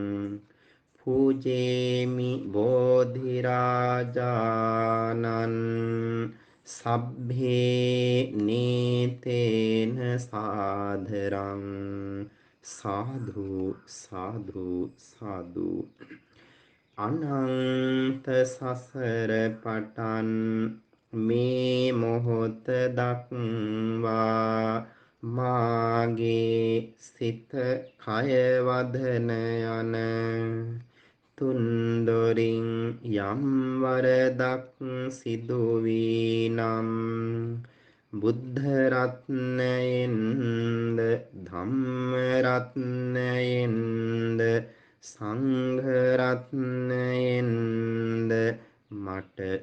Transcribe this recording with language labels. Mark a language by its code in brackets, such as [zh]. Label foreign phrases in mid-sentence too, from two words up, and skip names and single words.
[pi] පූජේමි බෝධිරාජානන් සබ්භේ නේතේන සාදරං සාදු සාදු සාදු [si] අනන්ත සසර පටන් මේ මොහොත දක්වා මාගේ සිත කය වදන යන තුන්දොරින් යම් වරදක් සිදු වී නම් බුද්ධ රත්නයෙන්ද ධම්ම රත්නයෙන්ද සංඝ රත්නයෙන්ද මට